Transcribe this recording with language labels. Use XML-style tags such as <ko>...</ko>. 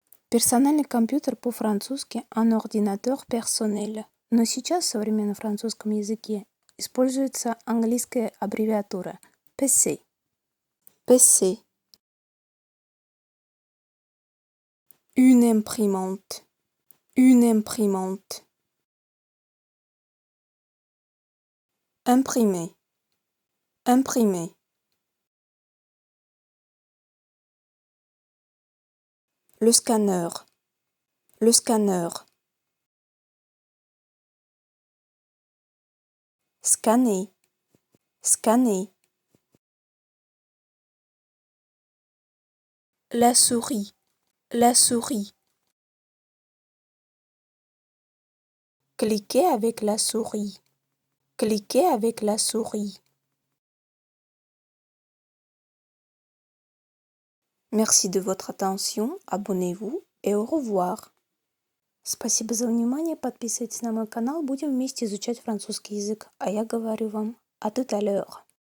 <ru>Персональный компьютер по-французски un ordinateur personnel. Но сейчас в современном французском языке используется английская аббревиатура PC.</ru> <en>PC.</en> <fr>Une imprimante. Une imprimante. Imprimer. Imprimer. Le scanner. Le scanner. Scanner. Scanner. La souris. La souris. Cliquez avec la souris. Cliquez avec la souris. Merci de votre attention, abonnez-vous et au revoir.</fr> <ru>Спасибо за внимание, подписывайтесь на мой канал, будем вместе изучать французский язык, а я говорю вам</ru> <fr>à tout à l'heure.</fr>